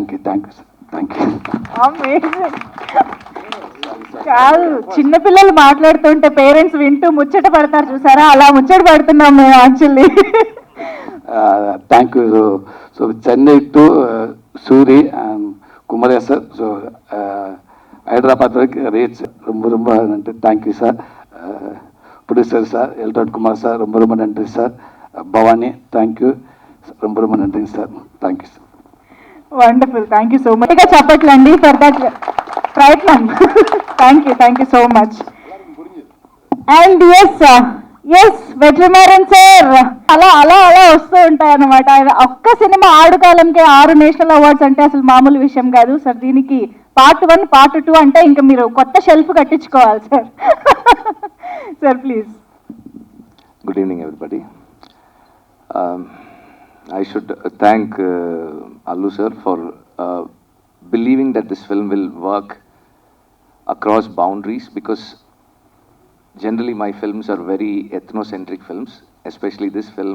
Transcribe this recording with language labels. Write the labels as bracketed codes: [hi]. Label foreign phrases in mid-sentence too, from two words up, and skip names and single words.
[te] కాదు, చిన్నపిల్లలు మాట్లాడుతుంటే పేరెంట్స్ వింటూ ముచ్చట పడతారు చూసారా, అలా ముచ్చట పడుతున్నాం మేము యాక్చువల్లీ. [en] Thank you. So Chennai to Suri and Kumar sir. [te] సో హైదరాబాద్ వరకు రీచ్ [ta] ரொம்ப நன்றி. [en] thank you sir. producer sir [ta] எல்டாட் குமார் சார், ரொம்ப நன்றி சார். பவானி, தேங்க்யூ, ரொம்ப நன்றி సార్. [en] thank you sir. wonderful, thank you so much. చెప్పట్లండి for that ప్రయత్నం. thank you so much. [te] అండ్ ఎస్ వెట్రిమారన్ సార్, అలా అలా అలా వస్తూ ఉంటాయి అన్నమాట. ఒక్క సినిమా ఆడుకాలంకే 6 [en] national awards [te] అంటే అసలు మామూలు విషయం కాదు సార్. దీనికి పార్ట్ 1, పార్ట్ 2 అంటే ఇంకా మీరు కొత్త షెల్ఫ్ కట్టించుకోవాలి సార్. [en] sir please. Good evening, everybody. I should thank Allu sir for believing that this film will work across boundaries, because generally my films are very ethnocentric films, especially this film.